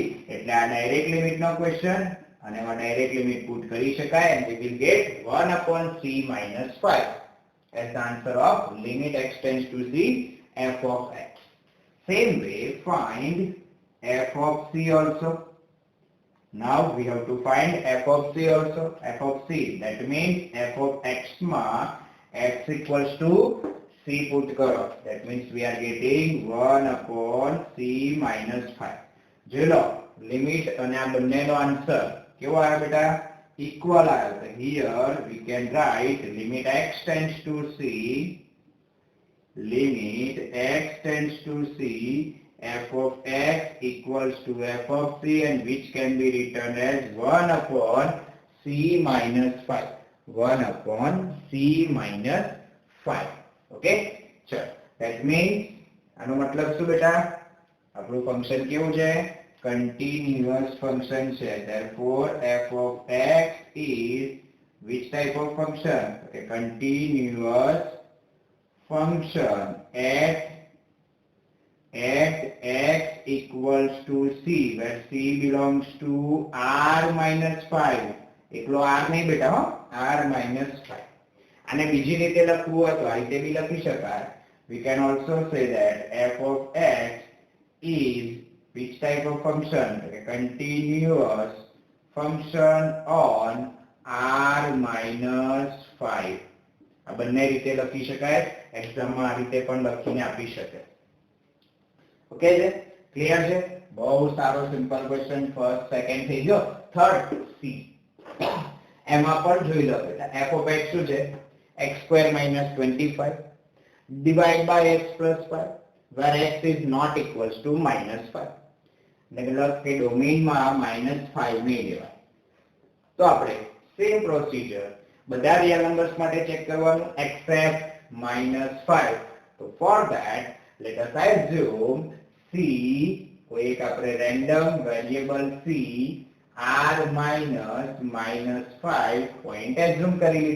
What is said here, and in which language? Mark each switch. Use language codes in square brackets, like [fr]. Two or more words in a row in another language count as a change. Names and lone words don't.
[gu] એટલે આ ડાયરેક્ટ લિમિટનો ક્વેશ્ચન અને એમાં ડાયરેક્ટ લિમિટ પુટ કરી શકાય [en] and we will get 1 upon c minus 5 as the answer of limit x tends to c f of x. Same way find f of c also. Now we have to find f of c also. F of c, that means f of x ma x equals to c put karo. That means we are getting 1 upon c minus 5. [gu] જોઈ લિમિટ અને આ બંનેનો આન્સર કેવો આવ્યો બેટા? ઇક્વલ આવ્યો. [en] તો here we can write limit x tends to c, limit x tends to c f of x equals to f of c and which can be written as 1 upon c minus 5. 1 upon c minus 5. Okay? ચલો. That means [gu] આનો મતલબ શું બેટા? આપણું ફંક્શન કેવું છે? [en] continuous function [gu] છે. [en] Therefore f of x is which type of function? Okay, continuous function at x equals to c where c belongs to r minus 5. [gu] એકલો r નહીં બેટા હો, r minus 5. અને બીજી રીતે લખવું હોય તો આ રીતે બી લખી શકાય. [en] We can also say that f of x is which type of function? A continuous function on r minus 5. [gu] આ બંને રીતે લખી શકાય. એક્ઝામમાં આ રીતે પણ લખીને આપી શકે. ઓકે છે? ક્લિયર છે? બહુ સારો [en] simple question. [gu] ફર્સ્ટ, સેકન્ડ થઈ ગયો. થર્ડ સી. એમાં પણ જોઈ લો બેટા [en] f of x [gu] શું છે? [en] x square minus 25 divide by x plus 5 where x is not equals to minus 5. [gu] મતલબ કે ડોમેનમાં -5 નહીં લેવાય. તો આપણે [en] same procedure [gu] બધા [en] real numbers [gu] માટે ચેક કરવાનું except -5. તો [en] for that let us assume [gu] c કોઈ એક આપણે [en] random variable [gu] c r -5 પોઈન્ટ એઝ્યુમ કરી લીધો.